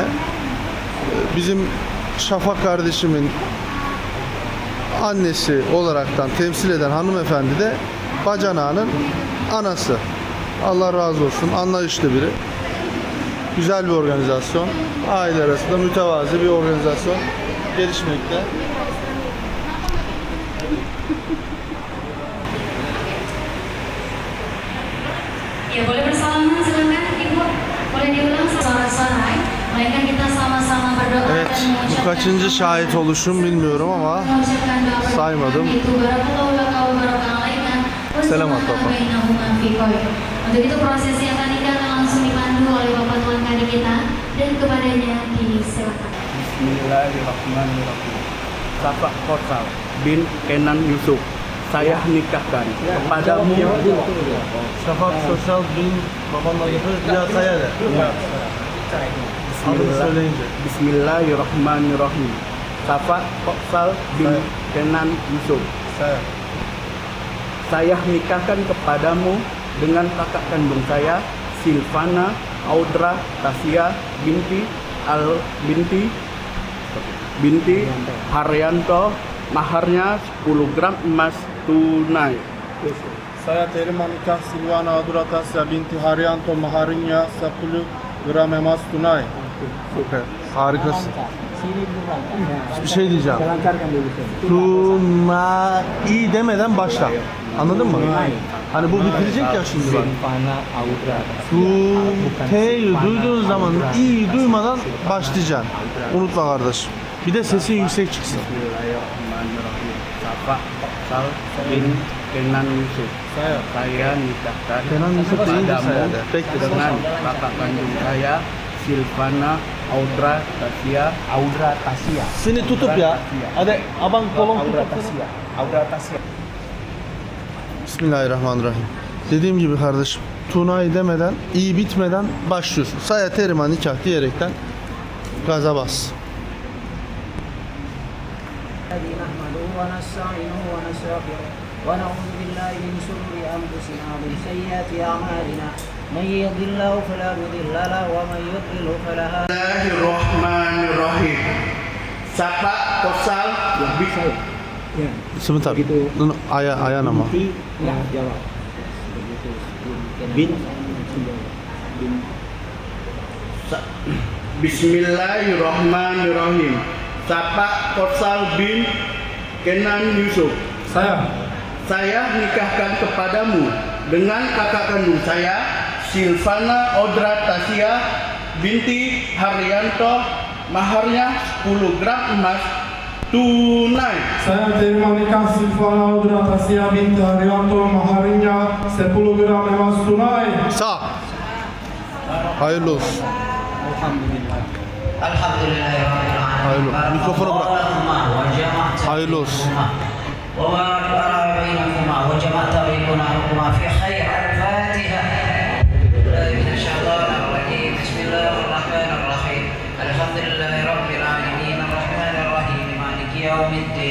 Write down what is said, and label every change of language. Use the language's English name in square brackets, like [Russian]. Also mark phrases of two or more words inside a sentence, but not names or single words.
[Turkish] Bizim Şafak kardeşimin annesi olaraktan temsil eden hanımefendi de bacanağının anası. Allah razı olsun. Anlayışlı biri. Güzel bir organizasyon. Aile arasında mütevazi bir organizasyon gelişmekte. [Indonesian] Ya, boleh bersalaman silakan Ibu. Boleh diulang suara-suara. Melainkan kita sama-sama berdoa [Turkish] Evet, [Indonesian] dan [Turkish] bu kaçıncı şahit oluşum bilmiyorum ama saymadım. [Indonesian] Selam at Bapak. Untuk itu prosesi akad nikah akan langsung dipandu oleh Bapak Tuan Kadi kita dan kepadanya disilakan. Bismillahirrahmanirrahim. Safak Korsal bin Kenan Yusuf, saya nikahkan kepadamu. [Turkish] Şafak Sosyal bin babamla yapıyoruz. Bir daha saya de. Adını söyleyince. [Indonesian] Bismillahirrahmanirrahim. Safak Korsal bin Kenan Yusuf. Saya nikahkan kepadamu dengan kakak kandung saya, Silvana Audra Tasya binti Haryanto, maharnya 10 gram emas tunai. Saya terima nikah Silvana Adratasya binti Haryanto, maharnya 10 gram emas tunai. [Turkish] Süper. Harikasın. Bir şey diyeceğim. Tunai demeden başla. Anladın mı? Hani bu bitirecek ya şimdi bak. T'yi duyduğun zaman i'yi duymadan başlayacaksın. Unutma kardeşim. Bir de sesin yüksek çıksın. [Indonesian] Bismillahirrahmanirrahim. Safak Korsal bin Kenan Yusuf. Saya nikahkan [Turkish] Kenan Yusuf değil de saya de. Bekle. [Indonesian] dengan kakak kandung saya, Silvana Audra Tasya. [Turkish] Seni tutup ya. Hadi abang kolon tutup. [Indonesian] Audra Tasya. Bismillahirrahmanirrahim. [Turkish] Dediğim gibi kardeşim, tunay demeden, iyi bitmeden başlıyorsun. [Indonesian] Saya terima nikah [Turkish] diyerekten gaza bas. [Arabic] نحمده ونستعينه ونستغفره ونعوذ بالله من شرور انفسنا ومن سيئات اعمالنا من يهد الله فلا مضل له ومن يضلل فلا هادي [Indonesian] Bismillahirrahmanirrahim. Safak Korsal Ya. Sebentar. Begitu. Ayah nama. Binti, ya jawab. Begitu. Bin. Bin. Bismillahirrahmanirrahim. Siapa Korsal bin Kenan Yusuf? Saya nikahkan kepadamu dengan kakak kandung saya, Silvana Audra Tasya binti Haryanto, maharnya 10 gram emas tunai. Saya terima nikah Silvana Audra Tasya binti Haryanto, maharnya 10 gram emas tunai. [Turkish] Sağ. Hayırlı olsun. Hayırlı. Mikrofonu bırak. Hayırlı olsun. [Arabic] وبارك على بينكما وجمعت بينكما في خير. الفاتحة. من الشيطان الرجيم. بسم الله الرحمن الرحيم. الحمد لله رب العالمين الرحمن الرحيم مالك يوم الدين.